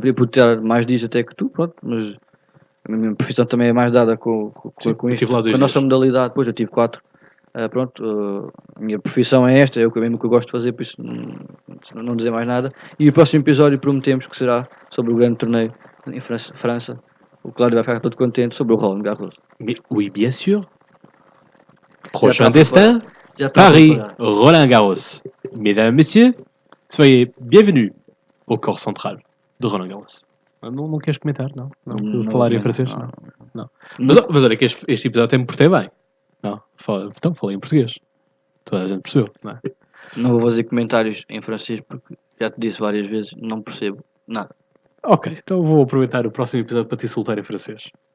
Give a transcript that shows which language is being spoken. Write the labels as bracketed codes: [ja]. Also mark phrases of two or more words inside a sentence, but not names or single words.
[pt] Eu podia ter mais dias até que tu, pronto, mas A minha profissão também é mais dada Sim, com eu isto. tive lá 2 Com a nossa dias. modalidade, pois eu tive 4. A minha profissão é esta, é o mesmo que eu gosto de fazer, por isso não dizer mais nada. E o próximo episódio prometemos que será sobre o grande torneio em França. O Cláudio vai ficar todo contente sobre o Roland Garros. [fr] Oui, bien sûr. [pt] Já [fr] Prochain [pt] está [fr] destin, [pt] preparado. Já está [fr] Paris, [pt] preparado. Roland Garros. [fr] Mesdames et messieurs, soyez bienvenus au corps central de Roland Garros. [pt] Não queres comentar, não? Não Falar em vou comentar, francês? não. Não. Mas olha que este episódio até me portei bem. Não, então falei em português. Toda a gente percebeu, não é? Não vou fazer comentários em francês porque já te disse várias vezes, não percebo nada. Ok, então vou aproveitar o próximo episódio para te insultar em francês.